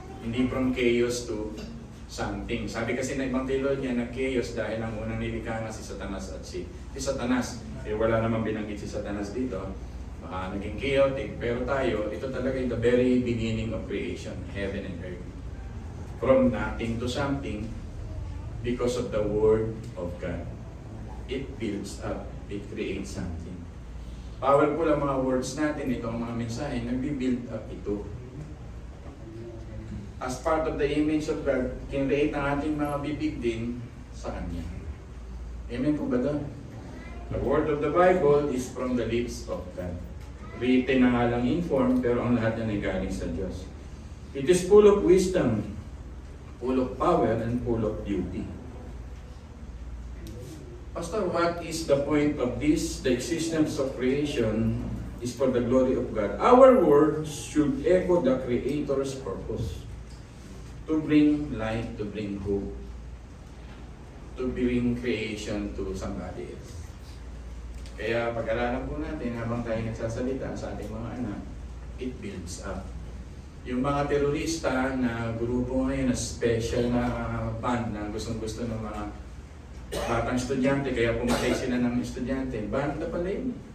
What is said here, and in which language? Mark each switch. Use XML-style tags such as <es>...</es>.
<tl>Hindi</tl> <en>from chaos to something.</en> <tl>Sabi kasi na ibang theology na chaos dahil ang unang nilikha nga si Satanas at si Satanas. Wala namang binanggit si Satanas dito. Naging chaotic. Pero tayo, ito talaga yung</tl> <en>the very beginning of creation, heaven and earth. From nothing to something because of the Word of God. It builds up. It creates something.</en> <tl>Powerful ang mga words natin, ito ang mga mensahe, nagbi-build up ito.</tl> <en>as part of the image of God,</en> <tl>kinreate ang ating mga bibig din sa Kanya. Amen po ba doon?</tl> <en>The word of the Bible is from the lips of God.</en> <tl>Written na nga lang in form, pero ang lahat yan ay galing sa Diyos.</tl> <en>It is full of wisdom, full of power, and full of beauty. Pastor, what is the point of this? The existence of creation is for the glory of God. Our words should echo the Creator's purpose. To bring light, to bring hope, to bring creation to somebody else.</en> <tl>Kaya pag-aralan po natin habang tayo nagsasalita sa ating mga anak,</tl> <en>it builds up.</en> <tl>Yung mga terorista na grupo ngayon na special na band na gustong-gusto ng mga batang estudyante, kaya pumatay sila ng estudyante, banda pala yun.</tl>